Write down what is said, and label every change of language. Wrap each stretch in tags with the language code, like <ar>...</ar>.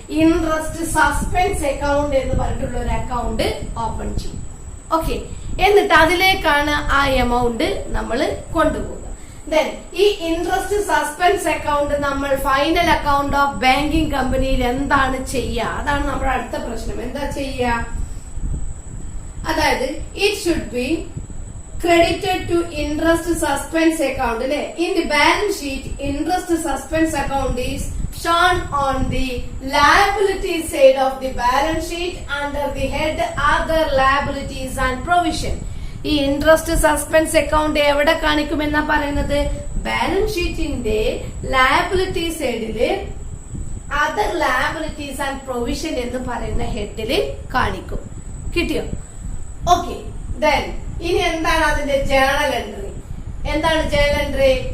<ml>Interest suspense account എന്ന് പറഞ്ഞിട്ടുള്ള ഒരു അക്കൗണ്ട് ഓപ്പൺ ചെയ്യും. ഓക്കെ, എന്നിട്ട് അതിലേക്കാണ് ആ എമൗണ്ട് നമ്മൾ കൊണ്ടുപോകുക. ദെൻ ഈ ഇൻട്രസ്റ്റ് സസ്പെൻസ് അക്കൗണ്ട് നമ്മൾ ഫൈനൽ അക്കൗണ്ട് ഓഫ് ബാങ്കിങ് കമ്പനിയിൽ എന്താണ് ചെയ്യുക? അതാണ് നമ്മുടെ അടുത്ത പ്രശ്നം. എന്താ ചെയ്യുക? അതായത്</ml> <en>It should be credited to interest suspense account. In the balance sheet, interest suspense account is shown on the liability side of the balance sheet under the head other liabilities and provision.</en> <ml>ഈ interest suspense account എവിടെ കാണിക്കുമെന്നാ പറയുന്നത്? Balance ഷീറ്റിന്റെ liability സൈഡില് other liabilities and provision എന്ന് പറയുന്ന ഹെഡില് കാണിക്കും. കിട്ടിയോ? Okay, then ഇനി എന്താണ് അതിന്റെ ജേണൽ എൻട്രി? എന്താണ് ജേണൽ എൻട്രി?</ml>